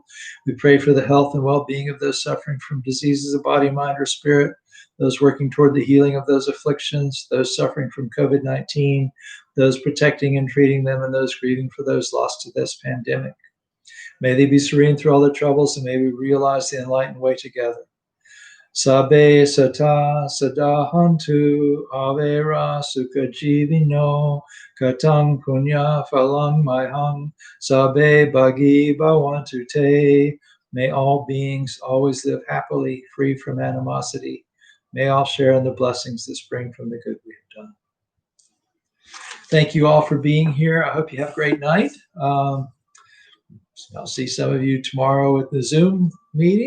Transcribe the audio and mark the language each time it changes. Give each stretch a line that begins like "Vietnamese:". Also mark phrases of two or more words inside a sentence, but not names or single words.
English: We pray for the health and well-being of those suffering from diseases of body, mind, or spirit, those working toward the healing of those afflictions, those suffering from COVID-19, those protecting and treating them, and those grieving for those lost to this pandemic. May they be serene through all their troubles, and may we realize the enlightened way together.
Pali: Sabe sata sadahantu avera sukha jivino katang punya phalang mayham sabe bhagi bhavantu te.
English: May all beings always live happily, free from animosity. May all share in the blessings that spring from the good we have done. Thank you all for being here. I hope you have a great night. I'll see some of you tomorrow at the Zoom meeting.